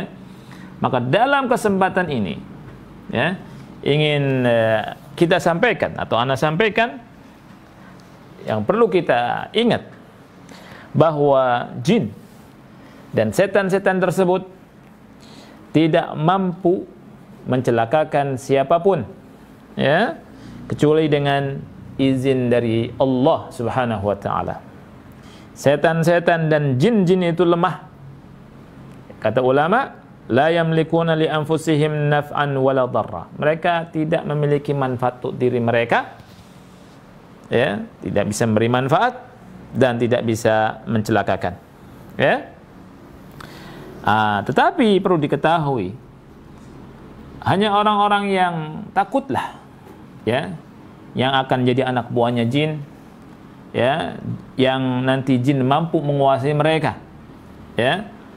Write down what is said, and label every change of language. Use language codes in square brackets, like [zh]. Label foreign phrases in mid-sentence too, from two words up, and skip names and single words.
[id] Maka dalam kesempatan ini, ya, ingin kita sampaikan atau ana sampaikan, yang perlu kita ingat bahwa jin dan setan-setan tersebut tidak mampu mencelakakan siapapun, ya, kecuali dengan izin dari Allah [ar] سبحانه وتعالى. [id] Setan-setan dan jin-jin itu lemah. Kata ulama, [ar] لا يملكون لأنفسهم نفعا ولا ضرا. [id] Mereka tidak memiliki manfaat untuk diri mereka, ya, tidak bisa memberi manfaat dan tidak bisa mencelakakan, ya. Tetapi perlu diketahui, hanya orang-orang yang takutlah, ya, yang akan jadi anak buahnya jin, ya, yang nanti jin mampu menguasai mereka, ya.